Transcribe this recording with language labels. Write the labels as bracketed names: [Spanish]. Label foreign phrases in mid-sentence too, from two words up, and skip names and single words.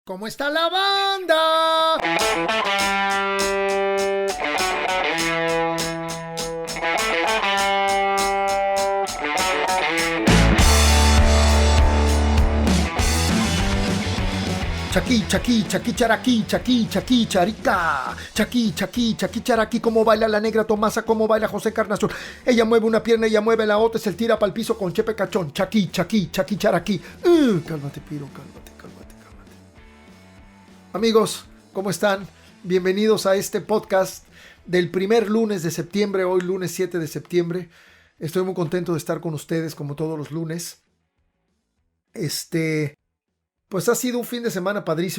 [Spanish] ¿Cómo está la banda? Chaki, chaki, chaki, charaki, chaki, chaki, charica. Chaki, chaki, chaki, charaki. Cómo baila la negra Tomasa, cómo baila José Carnación. Ella mueve una pierna, ella mueve la otra, se tira para el piso con Chepe Cachón. Chaki, chaki, chaki, charaki. Cálmate, Piro, cálmate. Amigos, ¿cómo están? Bienvenidos a este podcast del primer lunes de septiembre, hoy lunes 7 de septiembre. Estoy muy contento de estar con ustedes como todos los lunes. Pues ha sido un fin de semana padrísimo.